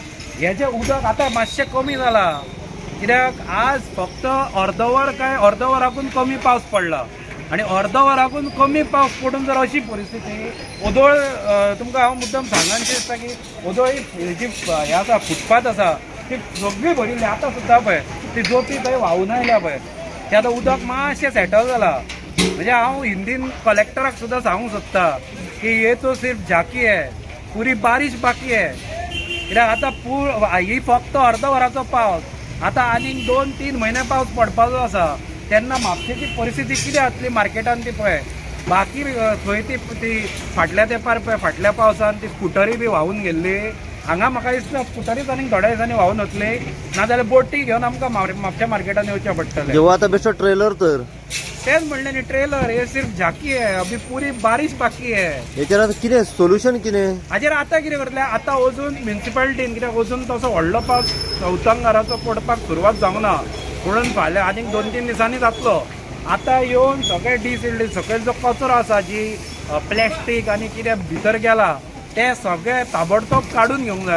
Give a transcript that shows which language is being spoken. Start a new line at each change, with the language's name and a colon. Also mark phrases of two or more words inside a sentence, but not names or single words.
Konkani: हेजें उदक आतां मातशें कमी जालां कित्याक आज फक्त अर्दवर काय अर्दवराकून कमी पावस पडला आणि अर्दवराकून कमी पावस पडून जर अशी परिस्थिती ओदोळ तुमकां हांव मुद्दम सांगनशें दिसता की ओदोळ जी हें आसा फुटपाथ आसा ती सगळी भरिल्ली आतां सुद्दां पळय ती जोपी थंय व्हांवून आयल्या पळय ते आतां उदक मातशें सेटल जालां म्हणजे हांव हिंदीन कलेक्टराक सुद्दां सांगूंक सोदता की
Hindi: ये तो सिर्फ झाकी है, पुरी बारिश बाकी है.
Konkani: कित्याक आतां ही फक्त अर्द वराचो पावस, आतां आनीक 2-3 म्हयने पावस पडपाचो आसा. तेन्ना म्हापशेची परिस्थिती कितें जातली मार्केटान ती पळय. बाकी थंय ती फाटल्या तेंपार पळय फाटल्या पावसान ती स्कुटरी बी व्हांवून गेल्ली. हांगा म्हाका दिसता स्कुटरीच आनीक थोड्या दिसांनी व्हांवून वतली, नाजाल्यार बोटी घेवन आमकां म्हापशा मार्केटान येवचें पडटलें. जेव्हा आता बेश्टो ट्रेलर तर तेच म्हणलें न्ही ट्रेलर,
Hindi: हे सिर्फ झाकी है, अभी पूरी बारिश बाकी है.
Konkani: हेचेर आता कितें सोल्युशन कितें? हाजेर आतां कितें करतले, आतां अजून म्युन्सिपाल्टीन कित्याक अजून तसो व्हडलो पावस चौथांगाराचो पडपाक सुरवात जावंक ना, म्हणून फाल्यां आनीक 2-3 दिसांनी जातलो. आतां येवन सगळे डिसिल्ड सकयल जो कचरो आसा, जी प्लॅस्टीक आनी कितें भितर गेला ते सगळे ताबडतोब काडून घेवंक जाय.